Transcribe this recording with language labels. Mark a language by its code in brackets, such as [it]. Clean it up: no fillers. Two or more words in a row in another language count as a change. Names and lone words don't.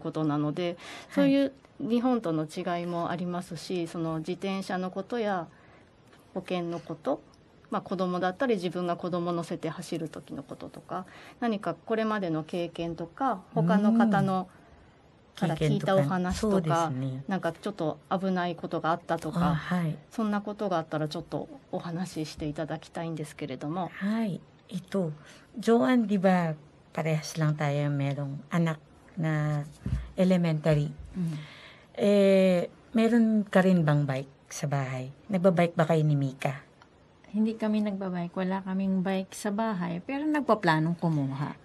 [ja] ことなので、そういう日本との違いもありますし、その自転車のことや保険のこと、子供だったり自分が子供乗せて走る時のこととか、何かこれまでの経験とか他の方のから聞いたお話とか、なんかちょっと危ないことがあったとか、そんなことがあったらちょっとお話ししていただきたいんですけれども。 [tl] はい。Joanne, di ba parehas lang tayo merong anak na elementary? Meron ka rin bang bike sa bahay? Nagbabike ba kayo ni Mika? Hindi kami nagbabike, wala kaming bike sa bahay, pero nagpaplanong kumuha.